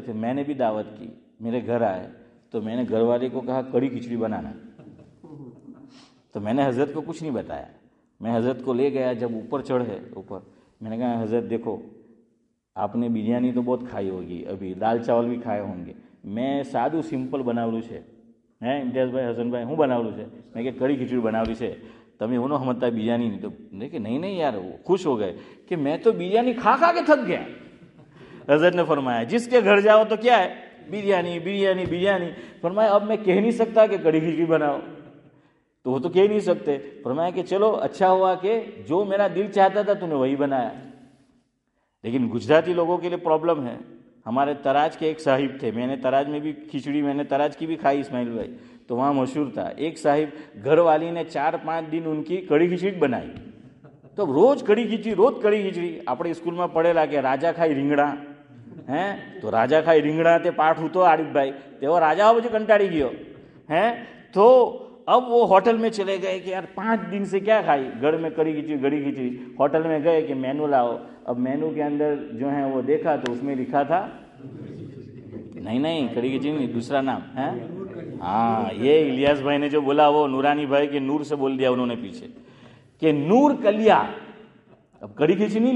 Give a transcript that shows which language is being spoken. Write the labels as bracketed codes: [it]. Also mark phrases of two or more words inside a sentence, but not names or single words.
[ur] تھے، میں نے بھی دعوت کی، میرے گھر آئے تو میں نے گھر والے کو کہا کڑی کھچڑی بنانا، تو میں نے حضرت کو کچھ نہیں بتایا، میں حضرت کو لے گیا، جب اوپر چڑھے اوپر میں نے کہا حضرت دیکھو آپ نے بریانی تو بہت کھائی ہوگی، ابھی دال چاول بھی کھائے ہوں گے، میں سادو سمپل [gu] બનાવલું છે હે ઇમ્તિયાઝભાઈ હસનભાઈ હું બનાવલું છે મેં કે કઢી ખીચડી બનાવલી છે તમે હું ન સમજતા બિરયાની નહીં તો કે નહીં નહીં [ur] یار وہ خوش ہو گئے کہ میں تو بریانی کھا کھا کے تھک گیا. حضرت نے فرمایا جس کے گھر جاؤ تو کیا ہے بریانی بریانی بریانی، فرمایا اب میں کہہ نہیں سکتا کہ کڑھی کھچڑی بناؤ، تو وہ تو کہہ نہیں سکتے، فرمایا کہ چلو اچھا ہوا کہ جو میرا دل چاہتا تھا تو نے وہی بنایا۔ لیکن گجراتی لوگوں کے لیے پرابلم ہے۔ ہمارے تراج کے ایک صاحب تھے، میں نے تراج میں بھی کھچڑی، میں نے تراج کی بھی کھائی اسماعیل بھائی، تو وہاں مشہور تھا، ایک صاحب گھر والی نے 4-5 دن ان کی کڑھی کھچڑی بنائی، تو روز کڑھی کھچڑی روز کڑھی کھچڑی۔ [gu] આપણે સ્કૂલમાં પડેલા કે રાજા ખાઈ રીંગણા હે, તો રાજા ખાઈ રીંગણા તે પાઠ હતો આરીફભાઈ, તેઓ રાજાઓ પછી કંટાળી ગયો હે, તો [ur] اب وہ ہوٹل میں چلے گئے کہ یار 5 دن سے کیا کھائی، گھر میں کڑھی کھچڑی، ہوٹل میں گئے کہ مینو لاؤ، اب مینو کے اندر جو ہے وہ دیکھا تو اس میں لکھا تھا نہیں کڑھی کھچڑی نہیں، دوسرا نام ہے، ہاں یہ الیاس بھائی نے جو بولا وہ نورانی بھائی کے نور سے بول دیا انہوں نے پیچھے کہ نور کلیا، اب کڑھی کھچڑی نہیں